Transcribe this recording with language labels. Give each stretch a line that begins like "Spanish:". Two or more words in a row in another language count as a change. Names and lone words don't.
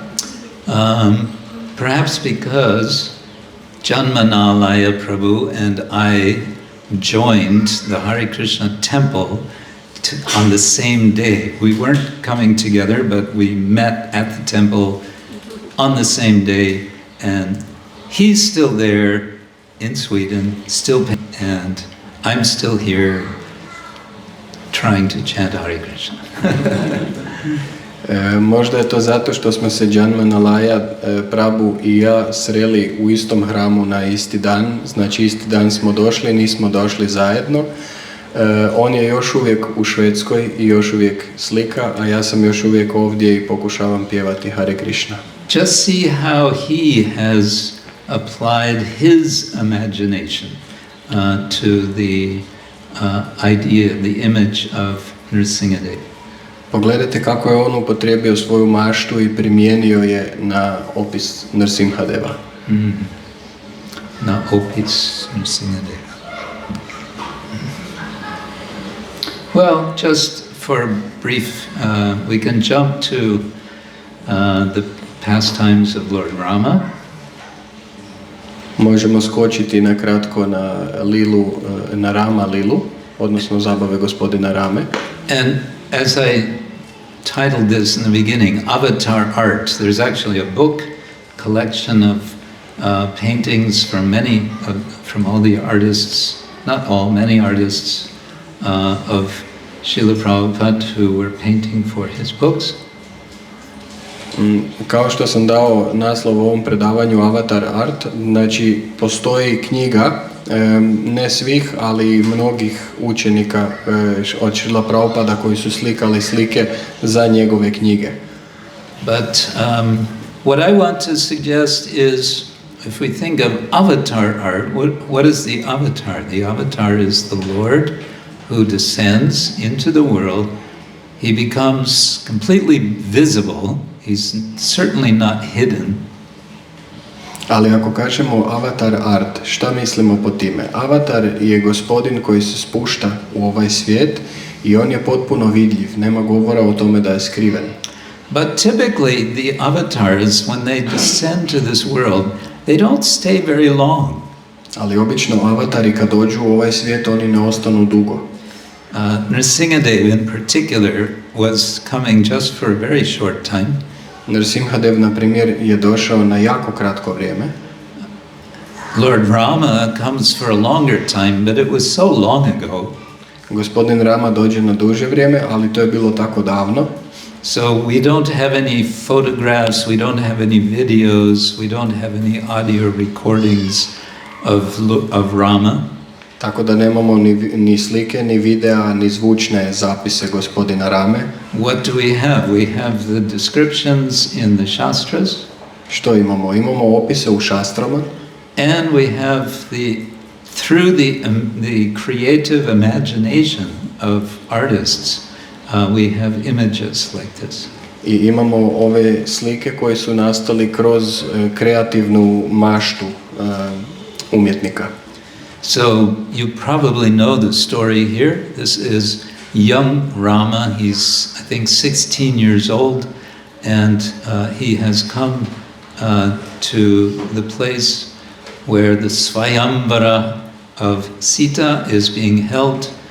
English: perhaps because Janmanalaya Prabhu and I joined the Hare Krishna temple on the same day. We weren't coming together, but we met at the temple on the same day, and he's still there in Sweden, still, and I'm still here trying to chant Hare Krishna.
Croatian: Možda je to zato što smo se Janmanalaya Prabhu i ja sreli u istom hramu na isti dan, znači isti dan smo došli, nismo došli zajedno. On je još uvijek u Švedskoj i još uvijek slika, a ja sam još uvijek ovdje i pokušavam pjevati Hare Krishna.
English: Just see how he has applied his imagination to the idea, the image of Nrsimhadev.
Croatian: Pogledajte kako je on upotrijebio svoju maštu i primijenio je na opis Nrsimhadeva. Na opis Nrsimhadeva.
English: Well, just for brief, we can jump to the pastimes of Lord Rama.
Croatian: Možemo skočiti na kratko na lilu, na Rama lilu, odnosno zabave gospodina Rame.
English: And as I titled this in the beginning, Avatar Art, there's actually a book collection of paintings from from all the artists, not all, many artists of Srila Prabhupada who were painting for his books.
Croatian: Kao što sam dao naslov ovom predavanju Avatar Art, znači postoji knjiga, ne svih, ali mnogih učenika od Srila Prabhupada koji su slikali slike za njegove knjige.
English: But what I want to suggest is, if we think of avatar art, what is the avatar? The avatar is the Lord who descends into the world. He becomes completely visible. He's certainly not hidden.
Croatian: Ali ako kažemo avatar art, šta mislimo po time? Avatar je gospodin koji se spušta u ovaj svijet i on je potpuno vidljiv, nema govora o tome da je skriven.
English: But typically the avatars, when they descend to this world, they don't stay very long.
Croatian: Ali obično avatari kad dođu u ovaj svijet, oni ne ostanu dugo.
English: Nrsimhadev in particular was coming just for a very short time.
Croatian: Nrsimhadev, na primjer, je došao na jako kratko vrijeme.
English: Lord Rama comes for a longer time, but it was so long ago.
Croatian: Gospodin Rama dođe na duže vrijeme, ali to je bilo tako davno.
English: So we don't have any photographs, we don't have any videos, we don't have any audio recordings of Rama.
Croatian: Tako da nemamo ni slike, ni videa, ni zvučne zapise gospodina Rame.
English: What do we have? We have the descriptions in the Shastras.
Croatian: Što imamo? Imamo opise u šastrama.
English: And we have through the creative imagination of artists, we have images like this.
Croatian: I imamo ove slike koje su nastali kroz kreativnu maštu umjetnika.
English: So you probably know the story here. This is young Rama. He's, I think, 16 years old, and he has come to the place where the Swayamvara of Sita is being held,